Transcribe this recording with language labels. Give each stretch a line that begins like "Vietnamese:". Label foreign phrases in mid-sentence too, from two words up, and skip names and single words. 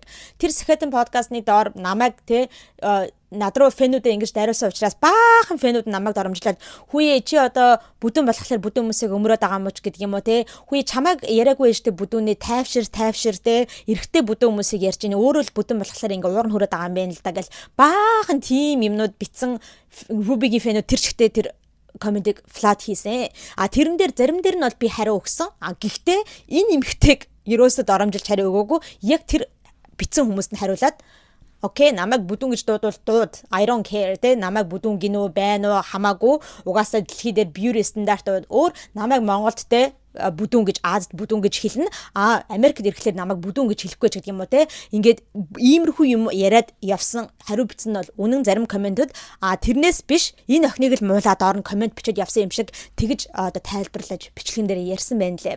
Mongolian: Тэр Сэхэтэн подкастны доор намайг над руу фэнүүдээ ингэж дайруулсан учраас баахан фэнүүд намайг доромжлоод хүүе чи одоо бүдүүн болохоор бүдүүн хүмүүсийг өмөрөөд байгаа мөч гэдэг юм уу те хүүе чамайг яриаггүй штэ бүдүүний тайвшир те эрэгтэй бүдүүн хүмүүсийг ярьж ийн өөрөө л бүдүүн болохоор ингэ уур нь хүрээд байгаа юм байна л да гэл баахан тим юмнууд битсэн Ruby-гийн фэнүүд тэр чигтээ тэр комментиг флат хийсэн. Тэрэн дээр зарим дээр нь бол би хариу өгсөн. Гэхдээ энэ эмхтэйг ерөөсөө доромжилж хариу өгөөгүй. Яг тэр битсэн хүмүүст нь хариулаад окей, намайг бүдүүн гэж дуудвал
English: I don't care
Mongolian: те намайг бүдүүн гинөө байна уу хамаагүй угаасаа дэлхий дээр beauty стандарт өөр намайг Монголд те бүдүүн гэж Азад бүдүүн гэж хэлнэ. Америкт ирэхлээр намайг бүдүүн гэж хэлэхгүй ч гэдэг юм уу те. Ингээд иймэрхүү юм яриад явсан хариу бичсэн нь бол үнэн зарим комментууд тэрнээс биш энэ охиныг л муулаад орно коммент бичээд явсан юм шиг тэгж одоо тайлбарлаж бичлэгэн дээр ярьсан байна лээ.